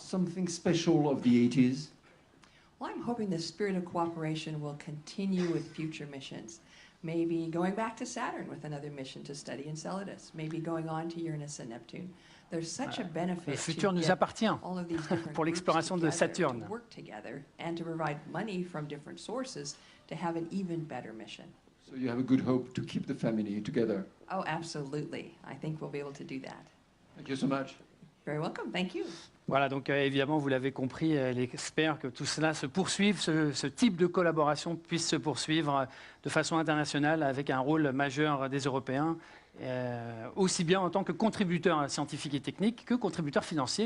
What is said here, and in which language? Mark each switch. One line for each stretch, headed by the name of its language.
English: Something special of the 80s. Well, I'm hoping the spirit of cooperation will continue with future missions. Maybe going back to Saturn with another mission to study Enceladus. Maybe going on to Uranus and Neptune. There's such a benefit
French: Le futur nous appartient pour l'exploration de Saturne.
English: work together and to provide money from different sources to have an even better mission. So you have a good hope to keep the family together. Oh, absolutely. I think we'll be able to do that. Thank you so much. Very welcome. Thank you.
French: Voilà, donc évidemment, vous l'avez compris, elle espère que tout cela se poursuive, ce type de collaboration puisse se poursuivre de façon internationale avec un rôle majeur des Européens, aussi bien en tant que contributeurs scientifiques et techniques que contributeurs financiers.